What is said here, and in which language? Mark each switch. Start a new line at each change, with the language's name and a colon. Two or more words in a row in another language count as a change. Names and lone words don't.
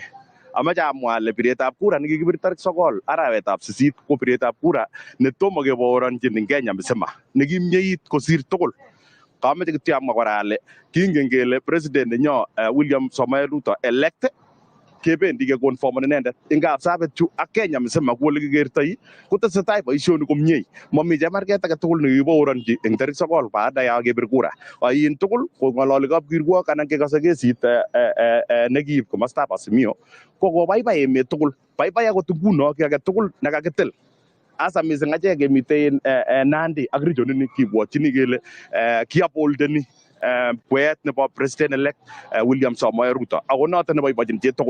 Kalenjin: Amache amwa ale biretab kura nekikibir tarik 9 arawetab 8 ko biretab kura netomo keboronchin eng Kenya msima nekimyeit kosir tugul. Kameche kityo amwa kora ale kingen kele president nenyo William Samoei Ruto elect kebendi keconformen inendet eng kapsabet chu ak Kenya msima kou ole kikertoi kotesetai boisioni komie. Mami chemarget age tugul nekiboronchi eng tarik 9
Swahili: baada ya
Kalenjin: kebir kura. Ayin tugul ko ng'ololi kapkirwok anan kekase kesit nekiib komostab Azimio ko kobaibai emet tugul. Baibai akot nguno ki age tugul nekakitil. Asa mising achek kemitei Nandi ak region ini kibwotyini kele kiaboldeni pweet nebo president elect William Samoei Ruto ako noto neboibochin chitugul.